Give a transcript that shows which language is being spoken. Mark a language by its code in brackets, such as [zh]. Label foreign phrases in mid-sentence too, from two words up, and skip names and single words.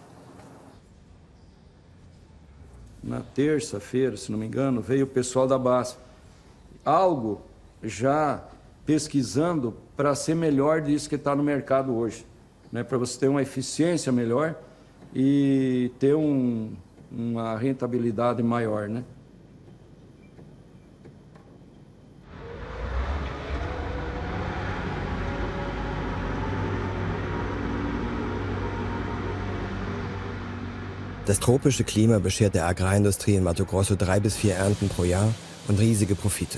[pt] Na terça-feira, se não me engano, veio o pessoal da BASF. Algo já pesquisando para ser melhor disso que está no mercado hoje, né? Para você ter uma eficiência melhor e ter uma rentabilidade maior, né? [de] Das tropische Klima beschert der Agrarindustrie in Mato Grosso 3 bis 4 Ernten pro Jahr und riesige Profite.